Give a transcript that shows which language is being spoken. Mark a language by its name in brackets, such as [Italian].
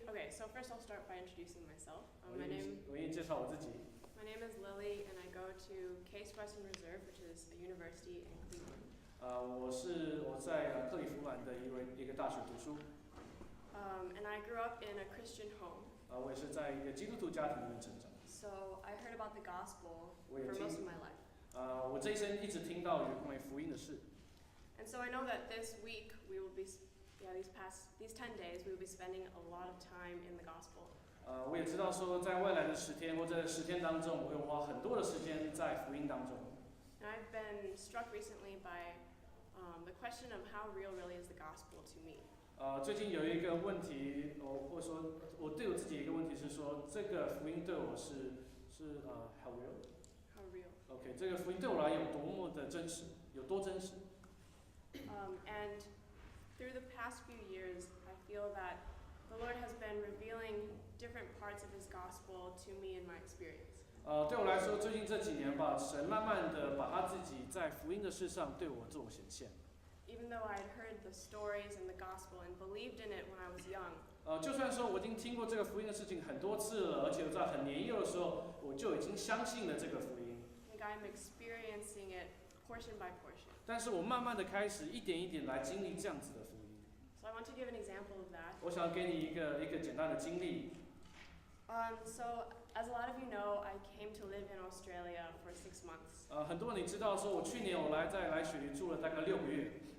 [English] So first I'll start by introducing myself. [Chinese] 我愿意介绍我自己。 [English] My name is Lily, and I go to Case Western Reserve, which is a university in Cleveland. [Chinese] 我在克利夫兰的一个大学读书。 [English] And I grew up in a Christian home. [Chinese] 我也是在一个基督徒家庭里面成长。 [English] So I heard about the gospel [Chinese] 我也 [English] for [Chinese] 听 [English] most of my life. [Chinese] 我这一生一直听到有关于福音的事。 [English] And so I know that this week we will be, these 10 days we will be spending a lot of time in the gospel. [Chinese] 我也知道说，在未来的10天或者10天当中，我会花很多的时间在福音当中。 [English] And I've been struck recently by the question of how real really is the gospel to me. [Chinese] 最近有一个问题，或者说我对我自己一个问题是说，这个福音对我是 [English] how real？ How real? [Chinese] OK， 这个福音对我来有多么的真实，有多真实？ [English] And through the past few years, I feel that the Lord has been revealing different parts of His gospel to me in my experience. [Chinese] 对我来说，最近这几年吧，神慢慢的把他自己在福音的事上对我做显现。 [English] Even though I had heard the stories and the gospel and believed in it when I was young. [Chinese] 就算说我已经听过这个福音的事情很多次了，而且在很年幼的时候，我就已经相信了这个福音。 [English] Like I'm experiencing it portion by portion. [Chinese] 但是我慢慢的开始一点一点来经历这样子的福音。 [English] So I want to give an example of that. [Chinese] 我想给你一个简单的经历。 [English] So as a lot of you know, I came to live in Australia for 6 months. [Chinese] 很多人你知道说，我去年我来雪梨住了大概6个月。